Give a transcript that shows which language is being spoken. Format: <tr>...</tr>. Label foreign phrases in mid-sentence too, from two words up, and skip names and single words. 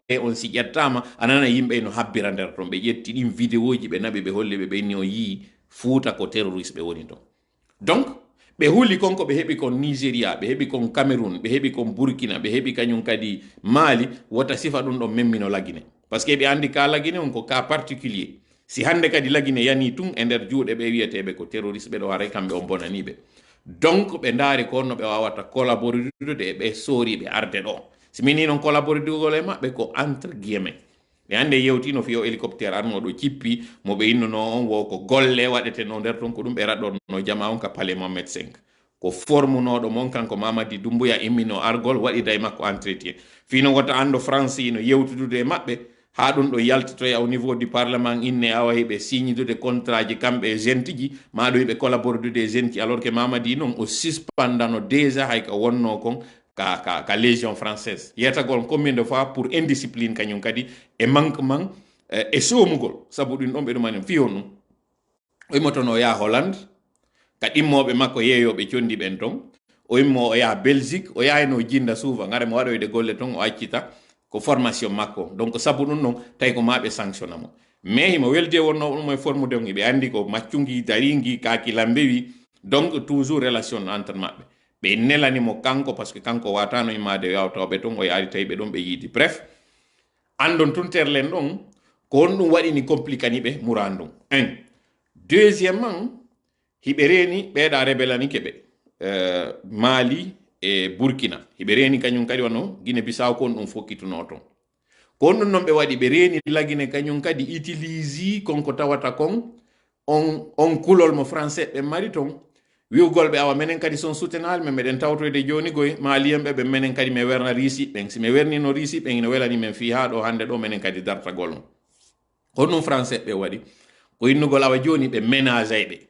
<ff>on si ƴettama anana yimɓe no habbira nder ton ɓe ƴetti ɗin vidéo ji ɓe naɓi ɓe holli ɓe ɓenni o yii Fuuta ko terroriste ɓe woni ton donc ɓe huli konko ɓe heɓi kon Nigéria ɓe heɓi kon Cameroun ɓe heɓi kon Burkina ɓe heɓi kañum kadi Mali wota sifa ɗum ɗon memmino lagine</ff> <fr>par ce que</fr> <ff>ɓe andi ka lagine on ko</ff> <fr>cas particulier</fr> <ff>si hande kadi lagine yani tun e nder juuɗe ɓe wiyeteɓe ko terroriste ɓe ɗo haray kamɓe on bonaniɓe donc ɓe ndaari ko no ɓe wawata collaborude e ɓe sooriɓe arde ɗo si mini noon collaborudugol e maɓɓe ko</ff> <fr>entre guillemets</fr> <ff>ɓe hande yewtino fiyo hélicoptére arnoɗo cippi mo ɓe innuno on wo ko golle waɗete no nder ton ko ɗum ɓe raɗorno jama on ka Palais Mohammed 5 ko formunoɗo mon kanko Mamadi Doumbouya immino argol waɗida e makko entretien fino gota ando France ino yewtudude e maɓɓe ha ɗum ɗo yaltitoy</ff> <fr>au niveau du parlement</fr> <ff>inne awa hiɓe signidude contrat ji kamɓe e gente ji maɗo hiɓe collaborude e gente ji</ff> <fr>alors que</fr> <ff>Mamadi noon o suspendano déjà hay ko wonno kon ka</ff> <fr>légion française</fr> <ff>yetagol</ff> <fr>combien de fois pour indiscipline</fr> <ff>kañum kadi e manquement e somugol sabu ɗum ɗon ɓe ɗumani fiyo ɗum o immo toon o yaha Hollande ka ɗimmoɓe makko yeeyoɓe condi ɓen ton o immo o yaha Belgique o yahino jinda suufa ngare mo waɗoyde golle ton o accita ko formation makko donc sabu ɗum ɗon tawi ko maɓe sanctionna mo mais himo weldi wonno ɗum e formude on ɓe andi ko maccungi daringui kakilam mbewi</ff> <fr>donc toujours relation entre</fr> <ff>maɓɓe ɓe nelanimo kanko</ff> <fr>par ce que</fr> <ff>kanko watano immade yawtawɓe ton o yaari tawi ɓe ɗon ɓe yiidi bref andon tunterlen ɗon ko on ɗum waɗini complicani ɓe murandum 1 deuxièmement hiɓe reeni ɓeeɗa rebelani keɓe Mali e Burkina hiɓe reeni kañum kadi wano Guinée Bissau kon ɗum fokkituno ton kon ɗum noon ɓe waɗi ɓe reeni lagine kañum kadi utilise konko tawata kon on kulol mo français ɓe mari ton wiwgol ɓe awa menen kadi son soutenal men meɗen tawtoyde joni goye Malien ɓe menen kadi mi werna risi ɓen si mi wernino risi ɓen ina welani men fi ha ɗo hande ɗo menen kadi dartagol on honɗum français ɓe waɗi ko innugol awa joni ɓe ménage</ff>